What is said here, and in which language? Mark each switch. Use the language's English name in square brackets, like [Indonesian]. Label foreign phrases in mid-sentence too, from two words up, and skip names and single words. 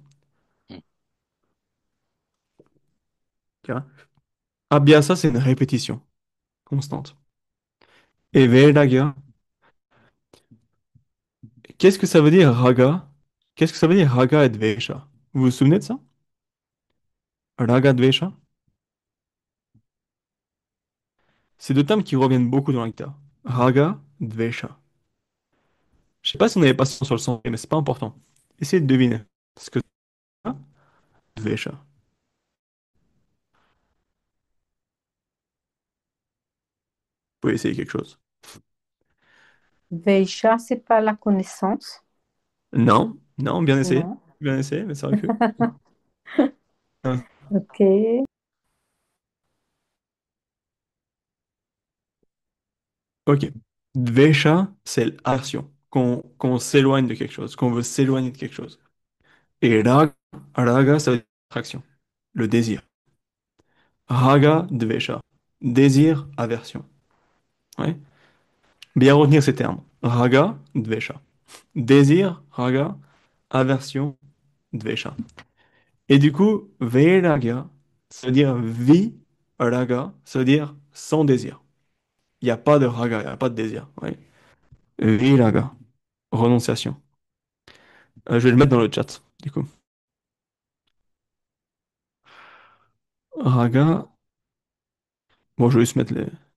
[French] Hmm. Ok. Abhyasa, c'est une répétition constante. Et Vairagya, qu'est-ce que ça veut dire raga? Qu'est-ce que ça veut dire raga et dvesha? Vous vous souvenez de ça? [Sanskrit] Raga dvesha? [French] C'est deux termes qui reviennent beaucoup dans la Gita. [Sanskrit] Raga, dvesha. [French] Je sais pas si on avait pas ça sur le son, mais c'est pas important. Essayez de deviner ce que c'est dvesha. Vous pouvez essayer quelque chose. Veisha, c'est pas la connaissance, Non, non, bien essayé. non? Bien essayé, mais c'est vrai que... Ah, Ok. ok. Dvesha, c'est l'aversion. Qu'on s'éloigne de quelque chose, qu'on veut s'éloigner de quelque chose. Et raga, ça veut dire attraction, le désir. [Sanskrit] Raga, dvesha. [French] Désir, aversion. Ouais. Bien retenir ces termes. [Sanskrit] Raga, dvesha. Désir, raga. [French] Aversion, dvesha. Et du coup, vairagya, ça veut dire [Sanskrit] vi, raga, [French] ça veut dire sans désir. Il n'y a pas de raga, il n'y a pas de désir. Ouais. Viraga, renonciation. Je vais le mettre dans le chat, du coup. Raga, bon, je vais juste mettre les...